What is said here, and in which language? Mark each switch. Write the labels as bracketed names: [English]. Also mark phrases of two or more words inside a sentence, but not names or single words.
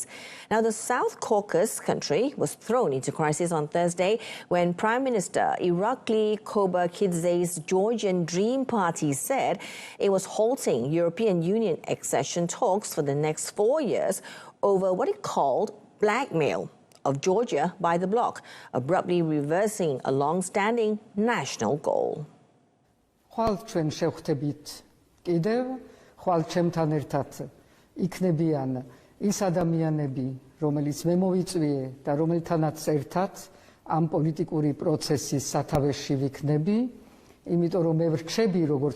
[English] Now, the South Caucasus country was thrown into crisis on Thursday when Prime Minister Irakli Kobakidzey's Georgian Dream Party said it was halting European Union accession talks for the next 4 years over what it called blackmail of Georgia by the bloc, abruptly reversing a long-standing national goal. [Georgian] ხვალ ჩვენ შევხვდებით კიდევ, ხვალ ჩემთან ერთად იქნებიან ის ადამიანები, რომელიც მე მოვიწვიე და რომელთანაც ერთად ამ პოლიტიკური პროცესის სათავეში ვიქნები, იმიტომ რომ მე ვრჩები როგორც